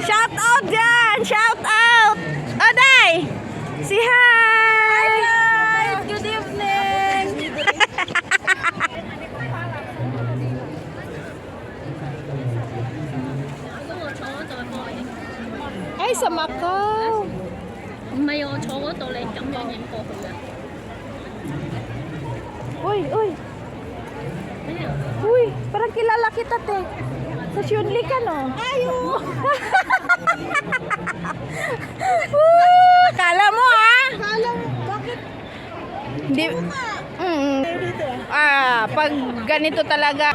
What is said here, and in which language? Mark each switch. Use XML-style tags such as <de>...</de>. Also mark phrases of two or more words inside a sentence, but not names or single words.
<en>Shout out dyan! Shout out! Oday! Si hi! Hi guys! Good evening!</en> <tl>Ay, sa Macau!</tl> <yue>唔係我坐嗰度，你咁樣影過去啊！</yue> <tl>Uy, uy! Uy, parang kilala kita, te. Sa Shunli ka, no? Ayo! Kala mo, ha? Kala mo, bakit? Hindi. Pag ganito talaga.</tl>